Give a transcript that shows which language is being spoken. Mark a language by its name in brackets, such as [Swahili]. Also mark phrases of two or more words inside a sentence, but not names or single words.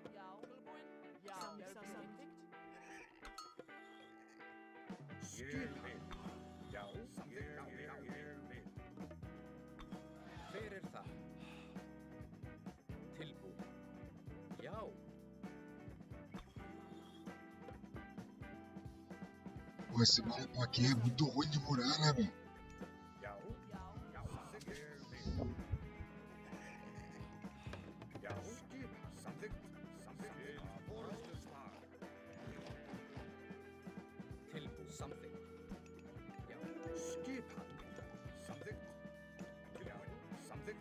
[Icelandic] Ég vil. Já, samþykkt. Já, ég vil. Hver er þar? Tilbúið. Já. [Portuguese] Pô, esse mapa aqui é muito ruim de murar, né, velho? [Icelandic] Já, já, samþykkt. Ég vil. Já, skipan. Samþykkt. Samþykkt. Forystuslag. Tilbúið, samþykkt. Já. Skipan. Samþykkt. Tilbúin. Samþykkt.